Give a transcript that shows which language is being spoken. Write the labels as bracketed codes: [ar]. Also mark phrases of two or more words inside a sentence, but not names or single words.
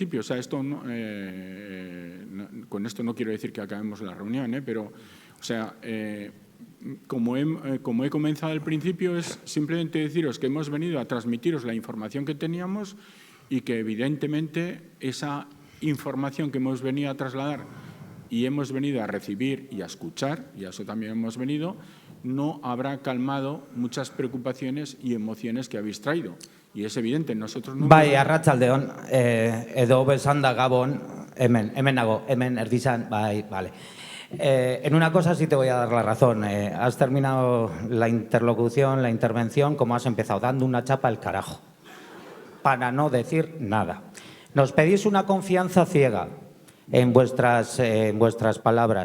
[es] O sea, esto con esto no quiero decir que acabemos la reunión, pero, o sea, como he comenzado al principio, es simplemente deciros que hemos venido a transmitiros la información que teníamos y que, evidentemente, esa información que hemos venido a trasladar y hemos venido a recibir y a escuchar, y a eso también hemos venido, no habrá calmado muchas preocupaciones y emociones que habéis traído. Y es evidente, nosotros no... [eu] Bai, arratsaldeon, edo besanda gabon, hemen nago, hemen erdizan, bai, [es] vale. En una cosa sí te voy a dar la razón. Has terminado la intervención, como has empezado, dando una chapa al carajo, para no decir nada. Nos pedís una confianza ciega en vuestras palabras.